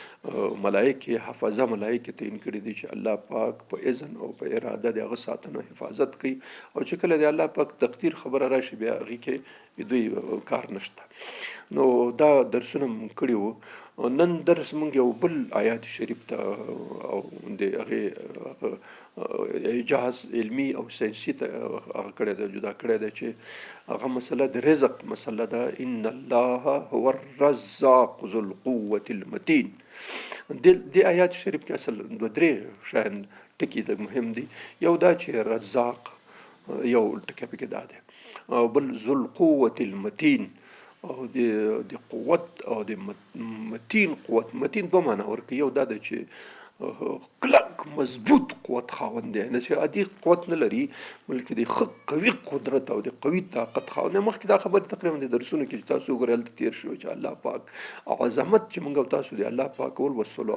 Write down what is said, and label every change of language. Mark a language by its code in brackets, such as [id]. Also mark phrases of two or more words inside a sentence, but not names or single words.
[ps] ملایکې حفظه ملایکې تعین کړي دي چې الله پاک په اذن او په اراده د هغه ساتنه حفاظت کوي او چې کله د الله پاک تقدیر خبره راشي بیا هغې کې دوی کار نشته نو دا درسونه مونږ کړي وو نن درس مونږ یو بل آیات شریف ته او د هغې اعجاز علمی او ساینسي ته هغه کړی دی جدا کړی دی چې هغه مسله د رزق مسله ده [ar] ان الله هو الرزاق ذو القوة المتين [ps] د آیات شریف کې اصل دوه درې شیان ټکي د مهم دي یو دا چې رزاق یو ټکی پکې دا دی او بل [ar] ذو القوة المتين [ps] او د قوت او د متین قوت متین په معنا ورکوي یو دا ده چې کلک مضبوط قوت خاوند دی نه چې عادي قوت نه لري بلکې د ښه قوي قدرت او د قوي طاقت خاوند مخکې دا خبرې تقریبا د درسونو کې چې تاسو وګورئ هلته تېر شوی چې الله پاک عظمت چې موږ او تاسو د الله پاک ولوستلو